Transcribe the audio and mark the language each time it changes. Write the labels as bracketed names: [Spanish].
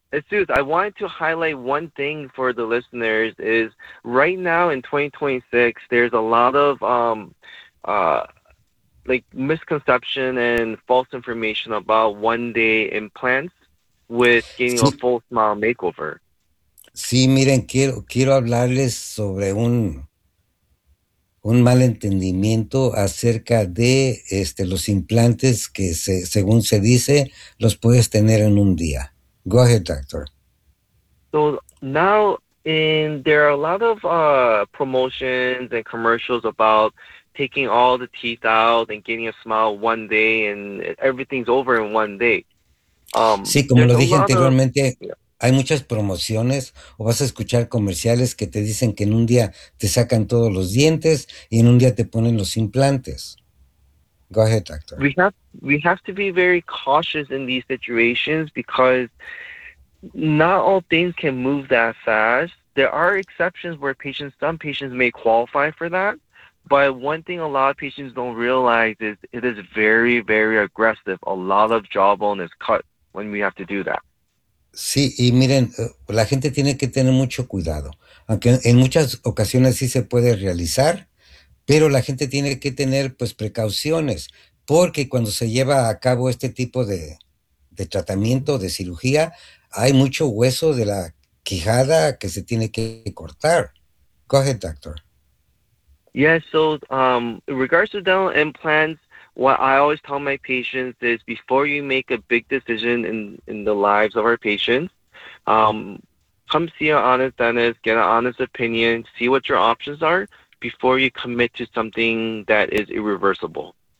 [English] Suze, I wanted to highlight one thing for the listeners is right now in 2026, there's a lot of misconception and false information about one-day implants. with getting a full smile makeover. [Spanish] Sí, miren, quiero hablarles sobre un mal entendimiento acerca de los implantes que según se dice los puedes tener en un día. [English] Go ahead, doctor. So now there are a lot of promotions and commercials about taking all the teeth out and getting a smile one day and everything's over in one day. [Spanish] Sí, como lo dije anteriormente, hay muchas promociones o vas a escuchar comerciales que te dicen que en un día te sacan todos los dientes y en un día te ponen los implantes. [English] Go ahead, doctor. We have to be very cautious in these situations because not all things can move that fast. There are exceptions where some patients may qualify for that. But one thing a lot of patients don't realize is it is very, very aggressive. A lot of jawbone is cut when we have to do that. [Spanish] Sí, y miren, la gente tiene que tener mucho cuidado. Aunque en muchas ocasiones sí se puede realizar, pero la gente tiene que tener pues precauciones, porque cuando se lleva a cabo este tipo de tratamiento, de cirugía, hay mucho hueso de la quijada que se tiene que cortar. [English] Go ahead, doctor. Yeah, so in regards to dental implants, what I always tell my patients is before you make a big decision in the lives of our patients, come see an honest dentist, get an honest opinion, see what your options are before you commit to something that is irreversible.